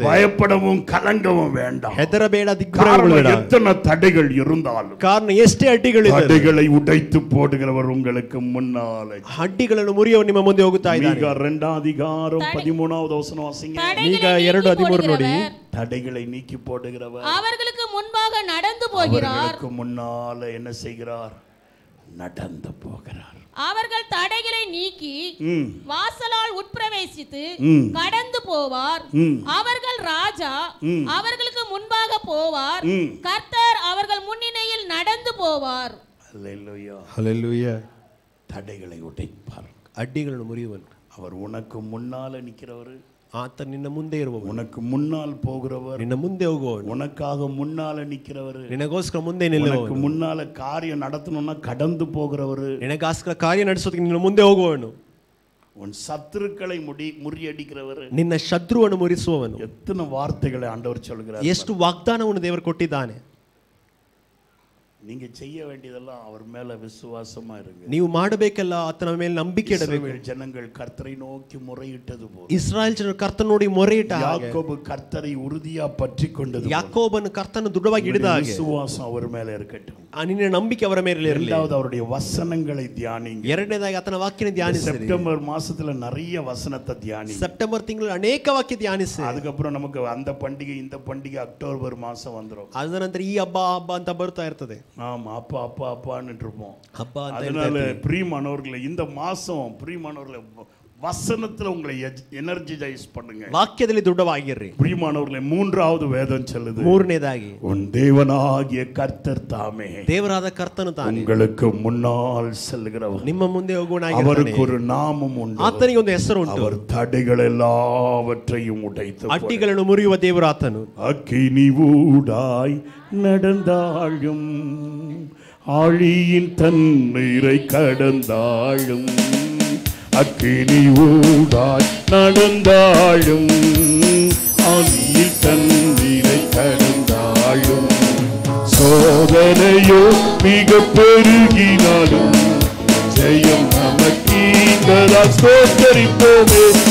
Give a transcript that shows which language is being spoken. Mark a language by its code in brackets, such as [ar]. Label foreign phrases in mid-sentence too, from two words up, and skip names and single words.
[ta] பயப்படவும் கலங்கவும் வேண்டாம். [kn] ಹೆದರಬೇಡ, ದಿಗ್ಭ್ರಮೆಗೊಳ್ಳಬೇಡ. [ta] எத்தனை தடைகள் இருந்தாலும் [kn] ಕಾರಣ ಎಷ್ಟೇ ಅಡ್ಡಿಗಳಿದೆ, [ta] தடைகளை உடைத்து போடுகிறவர் உங்களுக்கு முன்னாலே. [kn] ಅಡ್ಡಿಗಳನ್ನು ಮುರಿಯುವ ನಿಮ್ಮ ಮುಂದೆ ಹೋಗುತ್ತಾ ಇದ್ದಾನೆ. [ta] மீகா 2ஆம் அதிகாரம் 13வது வசனம் வாசிங்க. [kn] மீகா 2:13 ನೋಡಿ. [ta] தடைகளை நீக்கி போடுகிறவர் அவர்களுக்கு முன்பாக நடந்து போகிறார். அவர்களுக்கு முன்னால என்ன செய்கிறார்? நடந்து போகிறார். அவர்கள் தடைகளை நீக்கி வாசலால் உட்பிரவேசித்து கடந்து போவார். அவர்கள் ராஜா அவர்களுக்கு முன்பாக போவார். கர்த்தர் அவர்கள் முன்னிலையில் நடந்து போவார். ஹல்லேலூயா ஹல்லேலூயா. தடைகளை உடைப்பார், [kn] ಅಡ್ಡಿಗಳನ್ನು ಮುರಿಯುವನು. [ta] அவர் உனக்கு முன்னால நிக்கிறவர், [kn] ಆತ ನಿನ್ನ ಮುಂದೆ ಇರುವವನು, [ta] உனக்கு முன்னால் போகிறவர், [kn] ನಿನ್ನ ಮುಂದೆ ಹೋಗುವವನು, [ta] உனக்காக முன்னால நிக்கிறவர், [kn] ನಿನಗೋಸ್ಕರ ಮುಂದೆ [ta] உனக்கு [kn] ನಿಲ್ಲುವವನು, [ta] முன்னால காரியம் நடத்தணும்னா கடந்து போகிறவர், [kn] ನಿನಗೋಸ್ಕರ ಕಾರ್ಯ ನಡೆಸೋದಕ್ಕೆ ನಿನ್ನ ಮುಂದೆ ಹೋಗುವವನು, [ta] உன் சத்துருக்களை முறியடிக்கிறவர், [kn] ನಿನ್ನ ಶತ್ರುವನ್ನು ಮುರಿಸುವವನು. [ta] எத்தனை வார்த்தைகளை ஆண்டவர் சொல்கிறார். [kn] ಎಷ್ಟು ವಾಗ್ದಾನವನ್ನು ದೇವರು ಕೊಟ್ಟಿದ್ದಾನೆ. [ta] நீங்க செய்ய வேண்டியதெல்லாம் அவர் மேல விசுவாசமா இருங்க. [kn] ನೀವು ಮಾಡಬೇಕೆಲ್ಲ ಆತನ ಮೇಲೆ ನಂಬಿಕೆ ಇಡಬೇಕು. [ta] இஸ்ரவேல் ஜனங்கள் கர்த்தரை நோக்கி முறையிட்டது போல, [kn] ಇಸ್ರಾಯೇಲ್ ಜನರು ಕರ್ತನ ನೋಡಿ ಮೊರೆಯಿಟ್ಟ ಹಾಗೆ, [ta] யாக்கோபு கர்த்தரை உறுதியா பற்றிக்கொண்டது போல, [kn] ಯಾಕೋಬನು ಕರ್ತನ ದೃಢವಾಗಿ ಹಿಡಿದ ಹಾಗೆ [ta] விசுவாசம் அவர் மேல இருக்கட்டும். [kn] ನಿನ್ನ ನಂಬಿಕೆ ಅವರ ಮೇಲೆ ಇರಲಿ. [ta] இரண்டாவது அவருடைய வசனங்களை தியானிங்க. [kn] ಎರಡನೇದಾಗಿ ಆತನ ವಾಕ್ಯನ ಧ್ಯಾನಿಸಿ. [ta] செப்டம்பர் மாசத்துல நிறைய வசனத்தை தியானிங்க. [kn] ಸೆಪ್ಟೆಂಬರ್ ತಿಂಗಳು ಅನೇಕ ವಾಕ್ಯ ಧ್ಯಾನಿಸಿ. [ta] அதுக்கப்புறம் நமக்கு அந்த பண்டிகை இந்த பண்டிகை அக்டோபர் மாசம் வந்துரும். [kn] ಅದ ನಂತರ ಈ ಹಬ್ಬ ಹಬ್ಬ ಅಂತ ಬರ್ತಾ ಇರ್ತದೆ. [ta] ஆமா, அப்பா அப்பா அப்பான்னு இருப்போம். [kn] ಹಬ್ಬ ಅಂತ [ta] அதனால பிரியமானவர்களே, இந்த மாசம் பிரியமானவர்களே வசனத்துல உங்களை எனர்ஜைஸ் பண்ணுங்க. [kn] ವಾಕ್ಯದಲ್ಲಿ ದೃಢವಾಗಿರ್ರಿ. [ta] பிரியமானவர்களே, மூன்றாவது வேதம் சொல்லுது, [kn] ಮೂರನೇದಾಗಿ [ta] உன் தேவனாகிய கர்த்தர் தாமே [kn] ದೇವರಾದ ಕರ್ತನು ತಾನೇ [ta] உங்களுக்கு முன்னால் செல்கிறவர். [kn] ನಿಮ್ಮ ಮುಂದೆ ಹೋಗುವನಾಗಿದ್ದಾನೆ. [ta] அவருக்கு ஒரு நாமம் உண்டு, [kn] ಆತನಿಗೆ ಒಂದು ಹೆಸರು ಉಂಟು. [ta] அவர் தடைகள் எல்லாவற்றையும் உடைத்து [kn] ಅಡ್ಡಿಗಳನ್ನು ಮುರಿಯುವ ದೇವರು ಆತನು. [ta] அக்கினி ஊடாய் நடந்தாலும் ஆழியின் தண்ணீரை கடந்தாலும், அக்கினி ஊடாய் நடந்தாலும் ஆழியின் தண்ணீரை கடந்தாலும், சோதனையோ மிக பெருகினாலும் ஜெயம் நமக்கீந்ததா ஸ்தோத்தரிப்போமே.